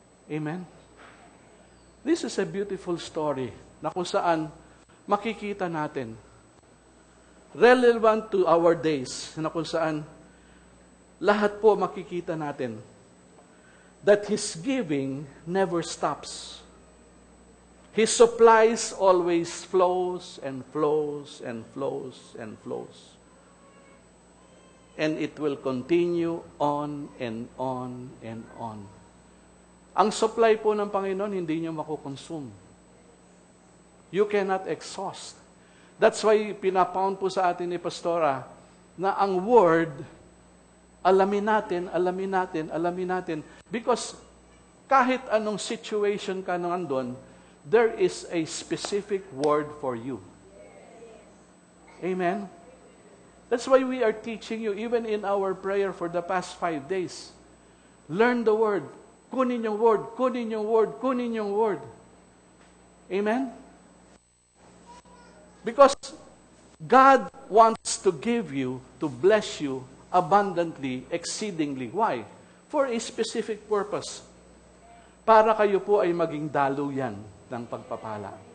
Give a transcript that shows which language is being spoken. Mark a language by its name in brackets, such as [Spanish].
[English] Amen? This is a beautiful story [Filipino] na kung saan makikita natin, [English] relevant to our days, [Filipino] na kung saan lahat po makikita natin [English] that His giving never stops. His supplies always flows and flows and flows and flows. And it will continue on and on and on. [Filipino] Ang supply po ng Panginoon, hindi niyo makukonsume. [English] You cannot exhaust. That's why [Filipino] pinapound po sa atin ni Pastora na ang Word, alamin natin. [English] Because [Filipino] kahit anong situation ka nandun, [English] there is a specific word for you. Amen? That's why we are teaching you, even in our prayer for the past 5 days. Learn the Word. [Filipino] Kunin yung Word, kunin yung Word, kunin yung Word. Amen? [English] Because God wants to give you, to bless you abundantly, exceedingly. Why? For a specific purpose. [Filipino] Para kayo po ay maging daluyan ng pagpapala.